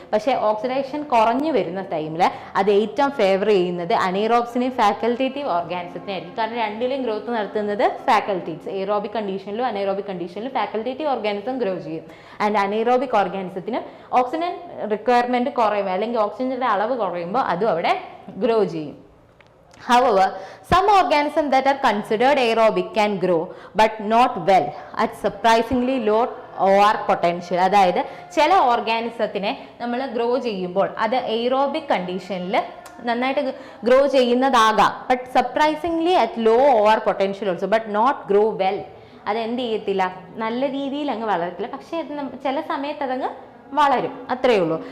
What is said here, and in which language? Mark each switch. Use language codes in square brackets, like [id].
[ml] പക്ഷേ ഓക്സിഡേഷൻ കുറഞ്ഞു വരുന്ന ടൈമിൽ അത് ഏറ്റവും ഫേവർ ചെയ്യുന്നത് അനൈറോബ്സിനെയും ഫാക്കൽറ്റേറ്റീവ് ഓർഗാനിസത്തിനെ ആയിരിക്കും. കാരണം രണ്ടിലും ഗ്രോത്ത് നടത്തുന്നത് ഫാക്കൽറ്റീവ്സ്. Aerobic കണ്ടീഷനിലും anaerobic കണ്ടീഷനിലും facultative organism grow ചെയ്യും. ആൻഡ് അനൈറോബിക് ഓർഗാനിസത്തിന് ഓക്സിജൻ റിക്വയർമെന്റ് കുറയുമ്പോൾ അല്ലെങ്കിൽ ഓക്സിജന്റെ അളവ് കുറയുമ്പോൾ അതും അവിടെ ഗ്രോ ചെയ്യും. [en] However, some organisms that are considered aerobic can grow but not well at surprisingly low OR potential. [ml] അതായത് ചില ഓർഗാനിസത്തിനെ നമ്മൾ ഗ്രോ ചെയ്യുമ്പോൾ അത് എയ്റോബിക് കണ്ടീഷനിൽ നന്നായിട്ട് grow ചെയ്യുന്നതാകാം, [en] But surprisingly at low OR potential also, but not grow well. [ml] അത് എന്ത് ചെയ്യത്തില്ല? നല്ല രീതിയിൽ അങ്ങ് വളരത്തില്ല, പക്ഷേ ചില സമയത്ത് അതങ്ങ് വളരും, അത്രയേ ഉള്ളൂ.